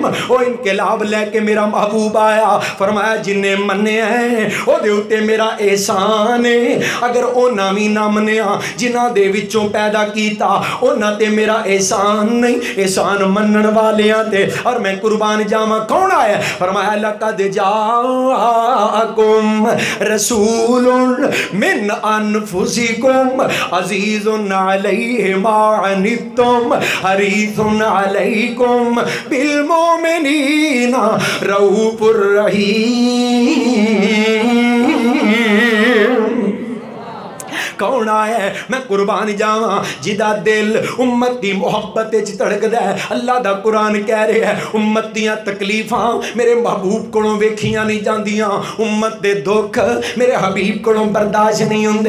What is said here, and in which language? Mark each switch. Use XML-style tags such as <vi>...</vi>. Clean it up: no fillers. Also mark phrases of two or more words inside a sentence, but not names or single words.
<pa>او انقلاب لے کے میرا محبوب آیا، فرمایا جنے منے ہیں اوہدے اتے میرا احسان ہے. اگر اونہاں بھی نہ منیا جنہاں دے وچوں پیدا کیتا اونہاں تے میرا احسان نہیں، احسان منن والیاں تے. اور میں قربان جاواں۔ کون آیا?</pa> <ar>फरमाया لقد جاءكم رسول من أنفسكم عزيز عليه ما عنتم حريص عليكم بالمؤمنين رؤوف رحيم.</ar> <pa>کون آیا? میں قربان جاواں جدا دل امت دی محبت چ دھڑکدا ہے. اللہ دا قرآن کہہ رہا ہے امت دیاں تکلیفاں میرے محبوب کولوں ویکھیاں نہیں جاندیاں، امت دے دکھ میرے حبیب کولوں برداشت نہیں ہندے.</pa>